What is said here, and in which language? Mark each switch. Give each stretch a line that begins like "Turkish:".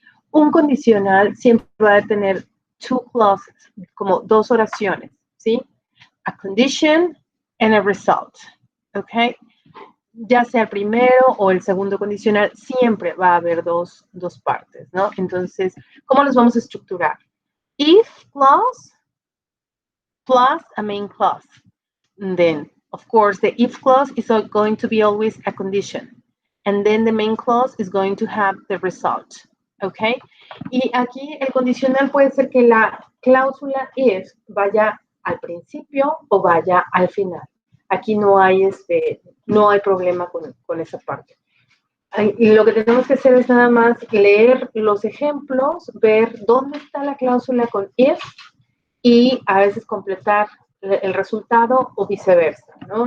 Spanish: Un condicional siempre va a tener
English: two clauses,
Spanish: como dos oraciones, ¿sí?
English: A condition and a result, ¿ok?
Spanish: Ya sea el primero o el segundo condicional, siempre va a haber dos partes, ¿no? Entonces, ¿cómo los vamos a estructurar?
English: If clause plus a main clause. And then, of course, the if clause is going to be always a condition. And then the main clause is going to have the result. ¿Ok?
Spanish: Y aquí el condicional puede ser que la cláusula if vaya al principio o vaya al final. Aquí no hay, no hay problema con esa parte. Y lo que tenemos que hacer es nada más leer los ejemplos, ver dónde está la cláusula con if y a veces completar el resultado o viceversa, ¿no?